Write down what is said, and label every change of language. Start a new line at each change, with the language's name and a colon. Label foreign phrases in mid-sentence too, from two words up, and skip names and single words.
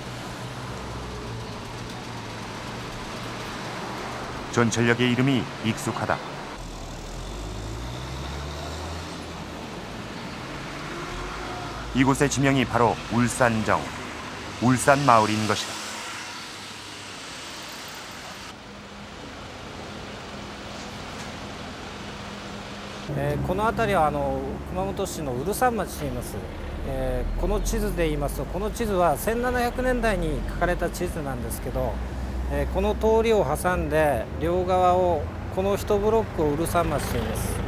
Korean: 전철역의 이름이 익숙하다. 이곳의 지명이 바로 울산정, 울산마을인 것이다.
Japanese: この辺りは熊本市の울산町と言います。この地図で言いますと、この地図は1700年代に書かれた地図なんですけど、この通りを挟んで両側をこの1ブロックを울산町と言います。